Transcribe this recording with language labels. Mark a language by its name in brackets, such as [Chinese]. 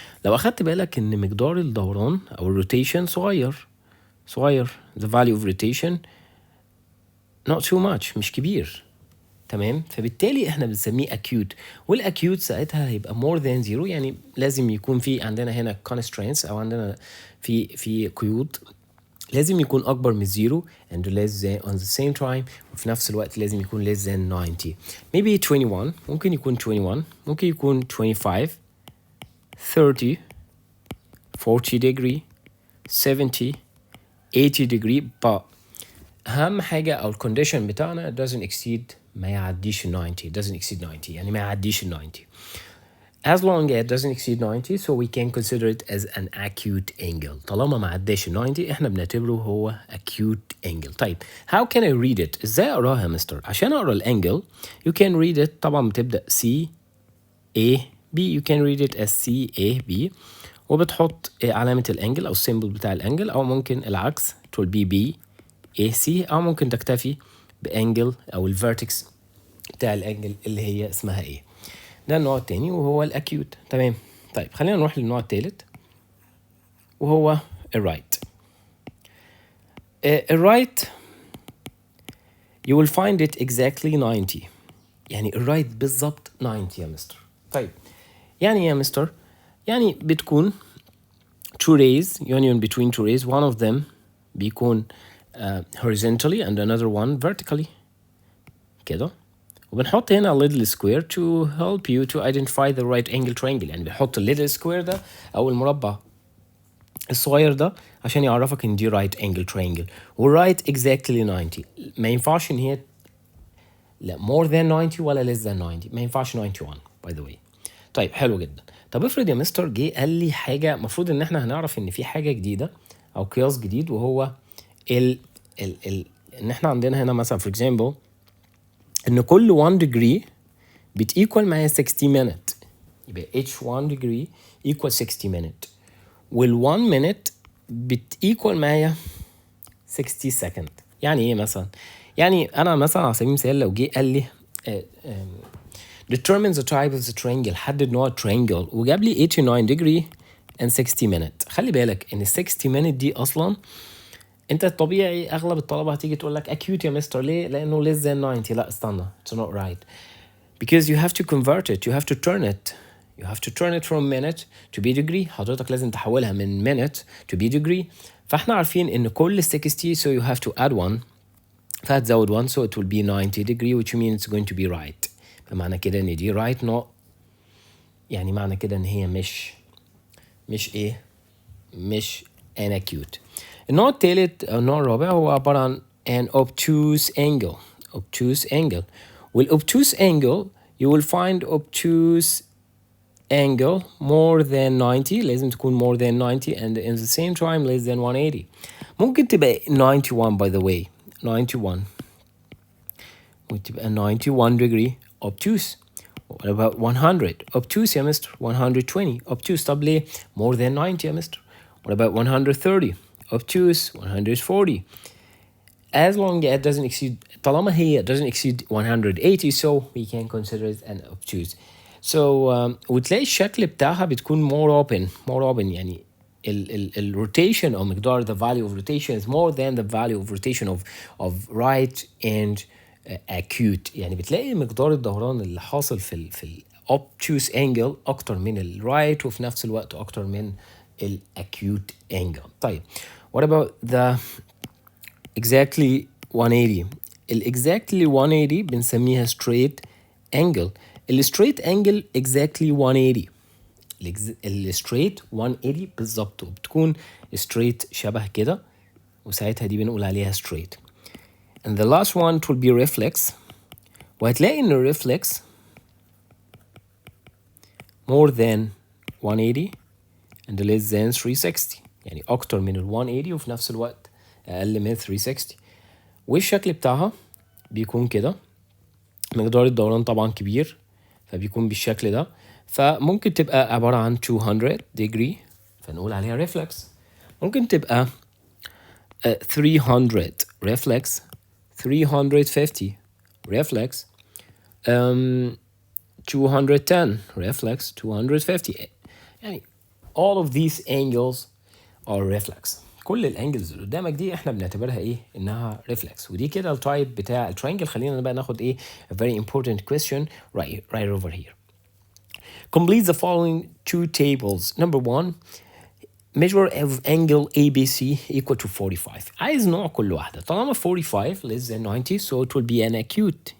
[Arabic] لو أخدت بالك إن مقدار الدوران أو الروتيشن صغير [English] the value of rotation not too much [Arabic] مش كبير. تمام. فبالتالي احنا بنسميه acute. والاكيوت ساعتها هيبقى [English] more than zero. [Arabic] يعني لازم يكون في عندنا هنا constraints او عندنا في قيود. لازم يكون اكبر من زيرو [English] and less than on the same time. [Arabic] وفي نفس الوقت لازم يكون [English] less than 90. [Arabic] maybe 21. ممكن يكون 21. ممكن يكون 25 30 40 degree 70 80 degree. but اهم حاجه او الكونديشن بتاعنا [English] doesn't exceed [Arabic] ما يعديش 90. [English] doesn't exceed 90 [Arabic] يعني ما يعديش 90. [English] as long as it doesn't exceed 90 so we can consider it as an acute angle. [Arabic] طالما ما عداش 90 احنا بنعتبره هو acute angle. طيب [English] how can I read it؟ [Arabic] ازاي اقراها يا مستر؟ عشان اقرا الانجل [English] you can read it [Arabic] طبعا بتبدا C A B. [English] you can read it as C A B [Arabic] وبتحط علامه الانجل او السيمبل بتاع الانجل او ممكن العكس تقول B B AC او ممكن تكتفي بانجل او الفيرتكس بتاع الانجل اللي هي اسمها ايه. ده النوع التاني وهو الاكيوت. تمام. طيب خلينا نروح للنوع التالت وهو الرايت. [English] الرايت you will find it exactly 90. [Arabic] يعني الرايت بالظبط 90 يا مستر. طيب يعني ايه يا مستر؟ يعني بتكون [English] two rays union between two rays one of them [Arabic] بيكون [English] horizontally and another one vertically [Arabic] كده. وبنحط هنا [English] a little square to help you to identify the right angle triangle. [Arabic] يعني بنحط little square ده أو المربع الصغير ده عشان يعرفك إن دي right angle triangle. و [English] right exactly 90. [Arabic] ما ينفعش إن هي لا [English] more than 90 [Arabic] ولا [English] less than 90. [Arabic] ما ينفعش [English] 91 by the way. [Arabic] طيب حلو جدا. طب افرض يا مستر جه قال لي حاجة مفروض إن احنا هنعرف إن في حاجة جديدة أو قياس جديد وهو إن احنا عندنا هنا مثلا [English] for example [Arabic] إن كل 1 degree بتيكوال معايا 60 minute. يبقى [English] each 1 degree equal 60 minute. [Arabic] وال 1 minute بتيكوال معايا 60 second. يعني ايه مثلا؟ يعني انا مثلا على سبيل المثال لو جه قال لي [English] determine the type of the triangle [Arabic] حدد نوع triangle وجاب لي 89 degree and 60 minute. خلي بالك ان 60 minute دي اصلا انت الطبيعي اغلب الطلبه هتيجي تقول لك acute يا مستر ليه؟ لانه less than 90. لا استنى [English] it's not right because you have to convert it. you have to turn it. you have to turn it from minute to be degree. [Arabic] حضرتك لازم تحولها من minute to be degree. فاحنا عارفين ان كل 60 [English] so you have to add 1 [Arabic] فهتزود 1 [English] so it will be 90 degree which means it's going to be right. [Arabic] فمعنى كده ان دي right not يعني معنى كده ان هي مش ايه مش an acute. النوع الثالث أو النوع الرابع هو عبارة عن an obtuse angle. [English] obtuse angle. والobtuse angle you will find obtuse angle more than 90. [Arabic] لازم تكون [English] more than 90 and in the same time less than 180. [Arabic] ممكن تبقى [English] 91 by the way 91 وتبقى 91 degree obtuse. What about 100 obtuse يا mister 120 obtuse. [Arabic] طب ليه [English] more than 90 يا mister? What about 130 obtuse 140 as long as it doesn't exceed [Arabic] طالما هي [English] doesn't exceed 180 so we can consider it an obtuse. So [Arabic] وتلاقي الشكل بتاعها بتكون [English] more open يعني ال rotation أو مقدار the value of rotation is more than the value of rotation of right and acute. [Arabic] يعني بتلاقي مقدار الدوران اللي حاصل في ال obtuse angle أكتر من ال right وفي نفس الوقت أكتر من ال acute angle. [English] طيب what about the exactly 180؟ ال exactly 180 بنسميها straight angle. ال straight angle exactly 180. [Arabic] ال straight 180 بالظبط وبتكون straight شبه كده وساعتها دي بنقول عليها straight. [English] And the last one will be reflex. [Arabic] وهتلاقي ان [English] ال reflex more than 180 and less than 360. [Arabic] يعني اكتر من ال 180 وفي نفس الوقت اقل من 360. والشكل بتاعها بيكون كده مقدار الدوران طبعا كبير فبيكون بالشكل ده. فممكن تبقى عبارة عن 200 degree فنقول عليها reflex. ممكن تبقى [English] 300 reflex 350 reflex 210 reflex 250 يعني all of these angles are reflex. [Arabic] كل الانجلز اللي قدامك دي احنا بنعتبرها ايه؟ انها reflex. ودي كده التايب بتاع الترينجل. خلينا بقى ناخد ايه [English] a very important question right over here. Complete the following two tables. Number one, measure of angle ABC equal to 45. [Arabic] عايز نوع كل واحدة. طالما [English] 45 less than 90 so it will be an acute.